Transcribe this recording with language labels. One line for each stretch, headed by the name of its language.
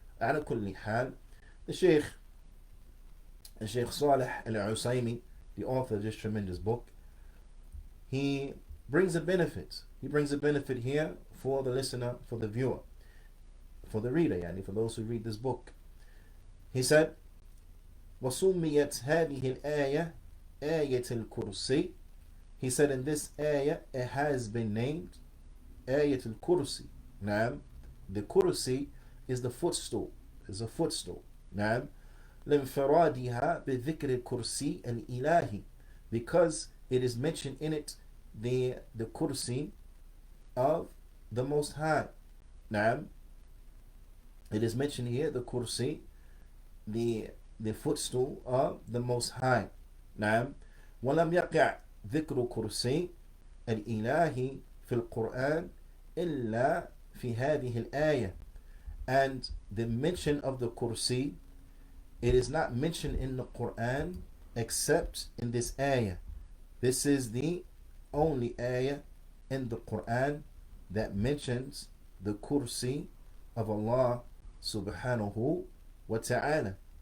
English: Ala kulli hal, the Shaykh Salih al-Usaymi, the author of this tremendous book, he brings a benefit. He brings a benefit here for the listener, for the viewer, for the reader, for those who read this book. He said,
Arabic: وَسُمِّيَتْ هَذِهِ الْآيَةِ آيَةِ الْكُرْسِي.
English: He said in this ayah, it has been named Ayat al-Kursi. Naam, the Kursi is the footstool, is a footstool. Naam,
Arabic: لِنْفِرَادِهَا بِذِكْرِ الْكُرْسِي الْإِلَهِ,
English: because it is mentioned in it the Kursi of the Most High. Naam, it is mentioned here the Kursi, the footstool of the Most High.
Arabic: Naam, وَلَمْ يَقِعْ ذِكْرُ كُرْسِي الْإِلَهِ في القرآن إلا في هذه الآية.
English: And the mention of the Kursi, it is not mentioned in the Quran except in this ayah. This is the only ayah in the Quran that mentions the Kursi of Allah subhanahu wa ta'ala.